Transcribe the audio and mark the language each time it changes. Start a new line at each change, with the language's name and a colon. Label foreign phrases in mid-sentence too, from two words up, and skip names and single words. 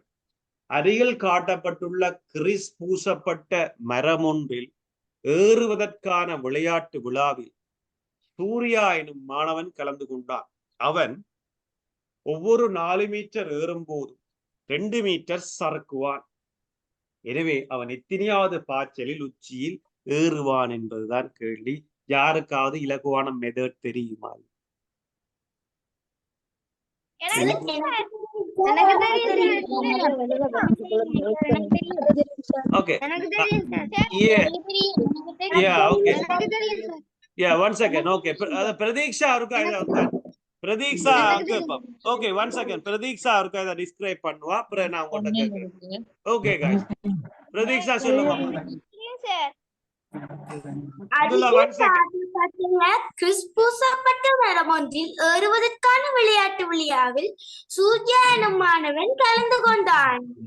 Tamil: அருகில் காட்டப்பட்டுள்ள கிறிஸ் பூசப்பட்ட மரம் ஒன்றில் ஏறுவதற்கான விளையாட்டு விழாவில் சூர்யா எனும் மாணவன் கலந்து கொண்டான். அவன் ஒவ்வொரு 4 மீட்டர் ஏறும் போதும் 2 மீட்டர் சறுக்குவான். எனவே அவன் எத்தனையாவது பாய்ச்சலில் உச்சியில் ஏறுவான் என்பதுதான் கேள்வி. யாருக்காவது இலகுவான மெத்தட் தெரியுமா?
English: Okay. Yeah, one second. Okay. Pradiksha
Tamil: அவுக்கு இத
English: Pradiksha okay, one second.
Tamil: Pradiksha அவுக்கு இத describe பண்ணுவா. அப்புறம் நான் உங்கள்ட்ட கேக்குறேன்.
English: Okay guys.
Tamil: Pradiksha சொல்லுங்க. கிறிஸ் பூசப்பட்ட மரம் ஒன்றில் ஏறுவதற்கான விளையாட்டு விழாவில் சூர்யா எனும் மாணவன் கலந்து கொண்டான்.